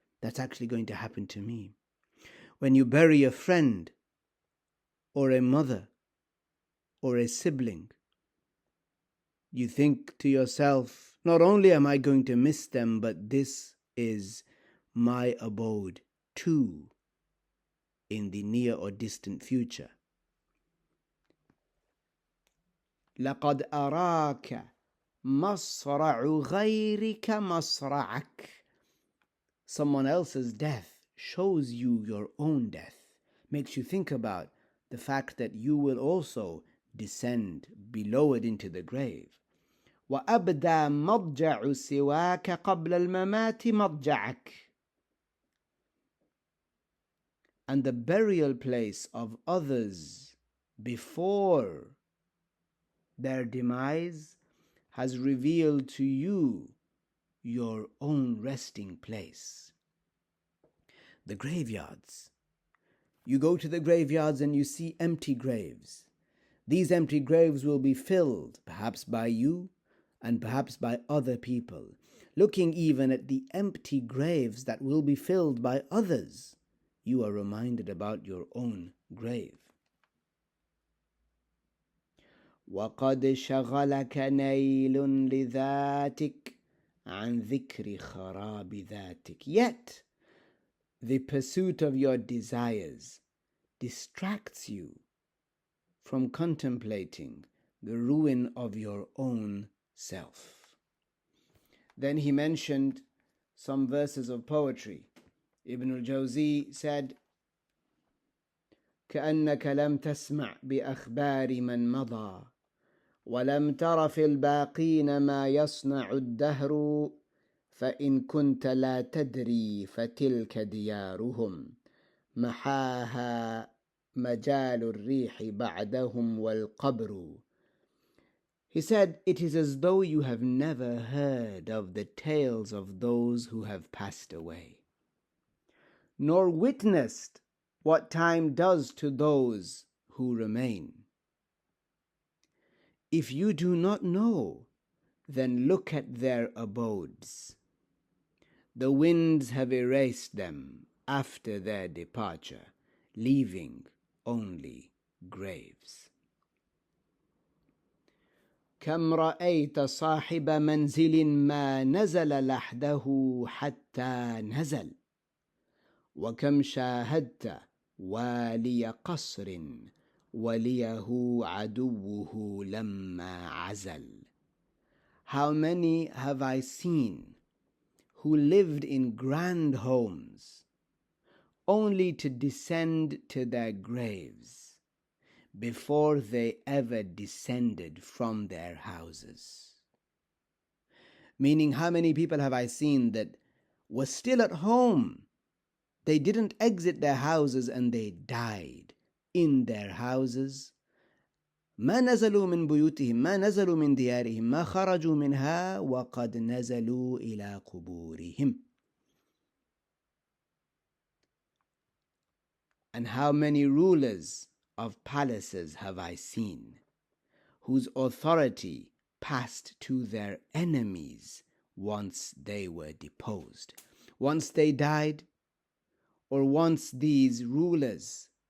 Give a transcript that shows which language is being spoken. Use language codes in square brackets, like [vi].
[en] That's actually going to happen to me. When you bury a friend or a mother or a sibling, you think to yourself, not only am I going to miss them, but this is my abode too in the near or distant future. [ar] لقد أراك مصرع غيرك مصرعك. [en] Someone else's death shows you your own death, makes you think about the fact that you will also descend, be lowered into the grave. [ar] وأبدى مضجع سواك قبل الممات مضجعك. [en] And the burial place of others before their demise has revealed to you your own resting place. The graveyards. You go to the graveyards and you see empty graves. These empty graves will be filled, perhaps by you and perhaps by other people. Looking even at the empty graves that will be filled by others, you are reminded about your own grave. [ar] وقد شغلك نيل لذاتك عن ذكر خراب ذاتك. [en] Yet, the pursuit of your desires distracts you from contemplating the ruin of your own self. Then he mentioned some verses of poetry. Ibn al-Jawzi said, [ar] كأنك لم تسمع بأخبار من مضى ولم تر في الباقين ما يصنع الدهر فإن كنت لا تدري فتلك ديارهم محاها مجال الريح بعدهم والقبر. [en] He said, it is as though you have never heard of the tales of those who have passed away, nor witnessed what time does to those who remain. If you do not know, then look at their abodes. The winds have erased them after their departure, leaving only graves. [ar] كم رأيت صاحب منزل ما نزل لحده حتى نزل وكم شاهدت والي قصر وليه عدوه لما عزل. [en] How many have I seen who lived in grand homes only to descend to their graves before they ever descended from their houses. Meaning, how many people have I seen that were still at home? They didn't exit their houses and they died in their houses. [ar] ما نزلوا من بيوتهم ما نزلوا من ديارهم ما خرجوا منها وقد نزلوا إلى قبورهم. [en] And how many rulers of palaces have I seen whose authority passed to their enemies once they were deposed, once they died, or once these rulers